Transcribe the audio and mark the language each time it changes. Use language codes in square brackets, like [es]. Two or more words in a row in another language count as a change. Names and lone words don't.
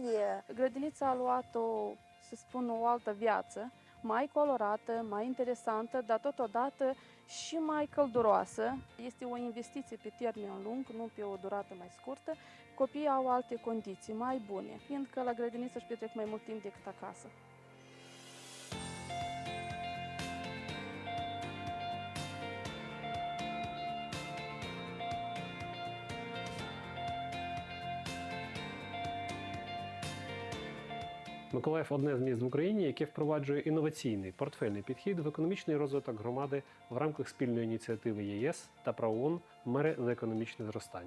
[ro] Grădinița a luat să spun, o altă viață, mai colorată, mai interesantă, dar totodată și mai călduroasă. Este o investiție pe termen lung, nu pe o durată mai scurtă. Copiii au alte condiții mai bune, fiindcă la grădiniță își petrec mai mult timp decât acasă. [uk] Миколаїв – одне з міст в Україні, яке впроваджує інноваційний портфельний підхід в економічний розвиток громади в рамках спільної ініціативи ЄС та ПРООН «Мери за економічне зростання».